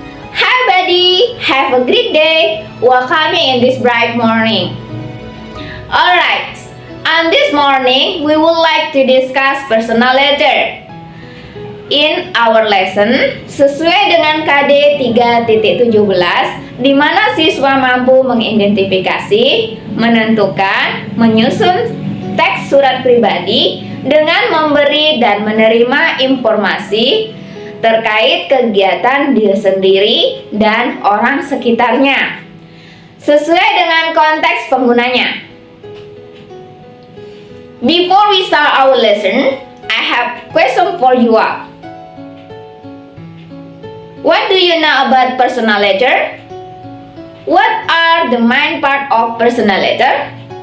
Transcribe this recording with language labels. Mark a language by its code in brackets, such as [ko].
[en] Hi buddy, have a great day. Welcome in this bright morning. Alright, on this morning we would like to discuss personal letter. In our lesson, [id] sesuai dengan KD 3.17, di mana siswa mampu mengidentifikasi, menentukan, menyusun teks surat pribadi dengan memberi dan menerima informasi terkait kegiatan diri sendiri dan orang sekitarnya sesuai dengan konteks penggunanya. [en] Before we start our lesson, I have question for you all. What do you know about personal letter? What are the main part of personal letter?